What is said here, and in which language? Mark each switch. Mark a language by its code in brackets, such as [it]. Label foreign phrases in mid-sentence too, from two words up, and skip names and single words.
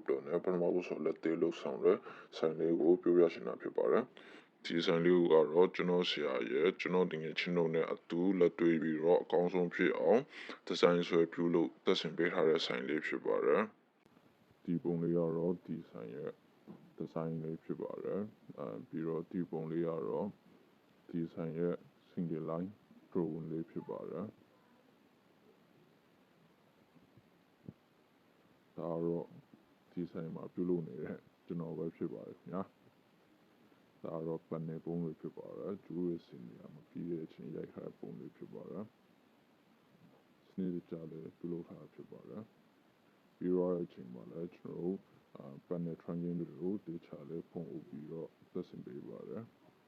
[my] တို့နဲ့ပထမဆုံးလက်သေးလောက်ဆောင်တဲ့ဆိုင်လေးကိုပြောပြချင်တာဖြစ်ပါတယ်ဒီဆိုင်လေးကိုကတော့ကျွန်တော်ဆရာရဲ့ကျွန်တော်တင်ငယ်ချင်းတို့နဲ့အတူလက်တွေ့ပြီးတော့အကောင်းဆုံးဖြစ်အောင်ဒီဇိုင်းဆွဲပြုလုပ်သက်ရှင်ပေးထားတဲ့ဆိုင်လေးဖြစ်ပါတယ်ဒီပုံလေးကတော့ဒီဆိုင်ရဲ့ဒီဇိုင်းလေးဖြစ်ပါတယ်ပြီးတော့ဒီပုံလေးကတော့ဒီဆိုင်ရဲ့ [en] single line drawing [my] လေးဖြစ်ပါတယ် ဒါတော့ဒီဆိုင်မှာပြုလုပ်နေတဲ့ကျွန်တော်ပဲဖြစ်ပါတယ်ခင်ဗျာဒါတော့ပန်နယ်ပုံလေးဖြစ်ပါတယ်ကျိုးရစင်နေရာမှာပြီးတဲ့အချိန်ရိုက်ထားတဲ့ပုံလေးဖြစ်ပါတယ်စနစ်ကြလည်းပြုလုပ်ထားဖြစ်ပါတယ်ပြီးတော့အချိန်မှာလည်းကျွန်တော်ပန်နယ် trunking တွေကိုတေချာလေးပုံအုပ်ပြီးတော့သက်ရှင်ပေးပါတယ်